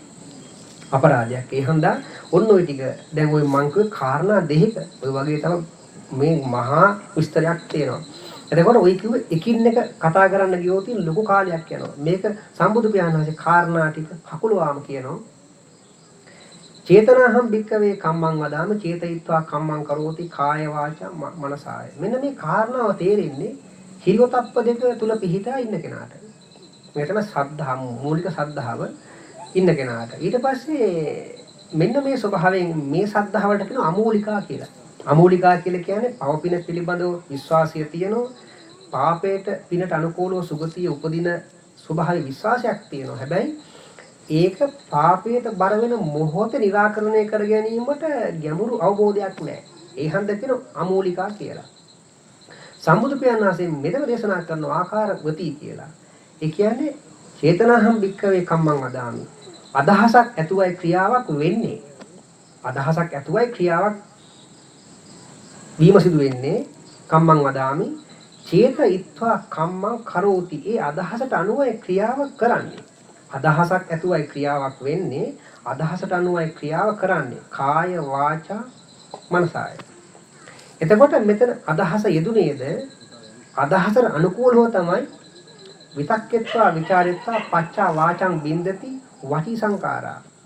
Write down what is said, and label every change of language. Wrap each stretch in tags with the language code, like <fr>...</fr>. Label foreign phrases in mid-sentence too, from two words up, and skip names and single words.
<si>අපරාධයක්. ඒ හන්දා ඔන්න ඔය ටික දැන් ওই මං කිව්වේ කාරණා දෙකක ඔය වගේ තමයි මේ මහා විස්තරයක් තියෙනවා. එතකොට ඔය කිව්වේ එකින් එක කතා කරන්න ගියොත් ලොකු කාලයක් යනවා. මේක සම්බුදු පියාණන් වහන්සේ කාරණා ටික හකුලවාම කියනවා.</si> <pi>චේතනාහම් භික්කවේ කම්මං වදාම චේතයිත්වා කම්මං කරෝති කාය වාචා මනසාය.</pi> <si>මෙන්න මේ කාරණාව තේරෙන්නේ හිරියොතප්ප දෙක තුල පිහිටා ඉන්න කෙනාට. මේ තමයි ශ්‍රද්ධාව මූලික ශ්‍රද්ධාව ඉන්න කෙනාට. ඊට පස්සේ මෙන්න මේ ස්වභාවයෙන් මේ ශ්‍රද්ධාවට කියන අමූලිකා කියලා. අමූලිකා කියලා කියන්නේ පව පින පිළිබඳව විශ්වාසය තියෙනවා. පාපයට පිනට අනුකූලව සුගතිය උපදින ස්වභාවයේ විශ්වාසයක් තියෙනවා. හැබැයි ඒක පාපයට බර වෙන මොහොතේ निराකරණය කර ගැනීමට ගැඹුරු අවබෝධයක් නැහැ. ඒ හන්ද කියන අමූලිකා කියලා. සම්බුදු පියාණන් වහන්සේ මෙතන දේශනා කරන ආකාර ගති කියලා. ඒ කියන්නේ</si> <pi>චේතනාහම් භික්කවේ කම්මං වදාමි.</pi> <si>අදහසක් ඇතුවයි ක්‍රියාවක් වෙන්නේ. අදහසක් ඇතුවයි ක්‍රියාවක් වීම සිදු වෙන්නේ</si> <pi>කම්මං වදාමි. චේතයිත්වා කම්මං කරෝති.</pi> <si>ඒ අදහසට අනුවයි ක්‍රියාව කරන්නේ. අදහසක් ඇතුවයි ක්‍රියාවක් වෙන්නේ. අදහසට අනුවයි ක්‍රියාව කරන්නේ.</si> <pi>කාය වාචා මනසයි.</pi> <si>එතකොට මෙතන අදහස යෙදුනේද අදහසට අනුකූලව තමයි</si> <pi>විතක්කෙත්වා විචාරෙත්වා පච්චා වාචං බින්දති වචී සංකාරා.</pi>